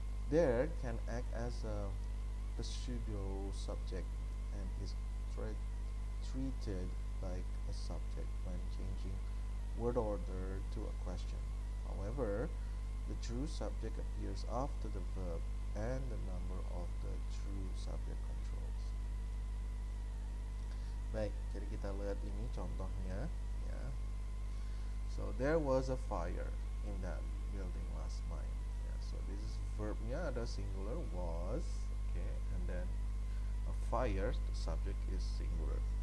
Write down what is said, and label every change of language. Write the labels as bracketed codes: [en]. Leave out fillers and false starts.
[en] There can act as a pseudo subject and is treated like a subject when changing word order to a question. However, the true subject appears after the verb and the number of the true subject controls. [id] Baik, jadi kita lihat ini contohnya, ya. [en] So there was a fire in that building last night. Yeah, so this is verbnya ada singular was, okay, and then a fire, the subject is singular.